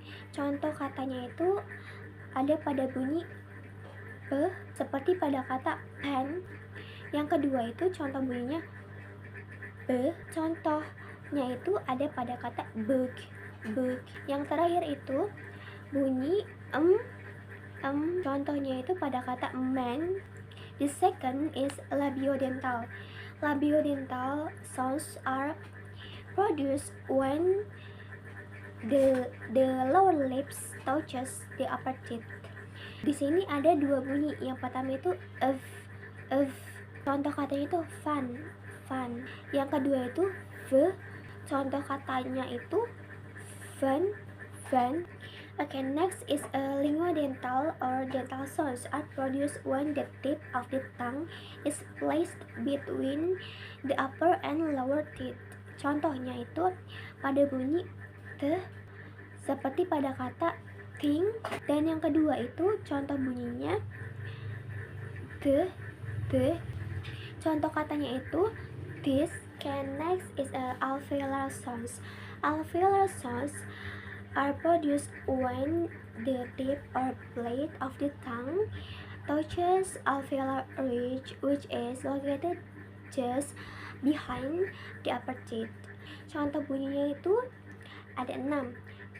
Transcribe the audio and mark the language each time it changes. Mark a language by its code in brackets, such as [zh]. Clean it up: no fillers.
[id] Contoh katanya itu ada pada bunyi p seperti pada kata pen. Yang kedua itu contoh bunyinya b, contohnya itu ada pada kata bug. Yang terakhir itu bunyi contohnya itu pada kata man. [en] The second is labiodental. Labiodental sounds are produced when the lower lips touches the upper teeth. [id] Di sini ada dua bunyi. Yang pertama itu of. Contoh katanya itu fun. Yang kedua itu v. Contoh katanya itu van. [en] Okay, next is a linguodental or dental sounds are produced when the tip of the tongue is placed between the upper and lower teeth. [id] Contohnya itu pada bunyi the, seperti pada kata thing, dan yang kedua itu contoh bunyinya the. Contoh katanya itu this. [en] Can next is a alveolar sounds. Alveolar sounds are produced when the tip or blade of the tongue touches alveolar ridge, which is located just behind the upper teeth. [id] Contoh bunyinya itu ada 6.